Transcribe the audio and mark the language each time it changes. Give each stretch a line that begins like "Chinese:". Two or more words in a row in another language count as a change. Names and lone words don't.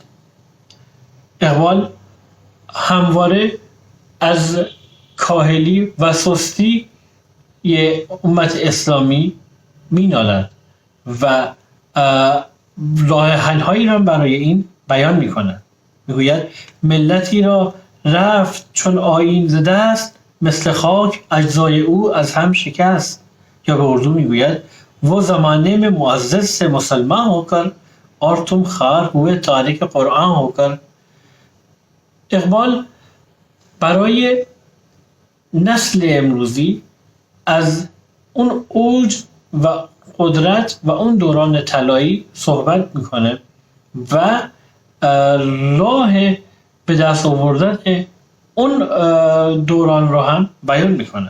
Persian: اقبال همواره از کاهلی و سستی امت اسلامی مینالد و راه حل‌هایی را برای این بیان می‌کند. میگوید ملتی را رفت چون آیین ز دست، مثل خاک اجزای او از هم شکست. یا به اردو میگوید
Urdu: وہ زمانے میں معزز سے مسلمان ہو کر اور تم خوار ہوئے تارک قرآن ہو کر.
Persian: اقبال برای نسل امروزی از اون اوج و قدرت و اون دوران طلایی صحبت میکنه و راه به دست آوردن اون دوران رو هم بیان میکنه.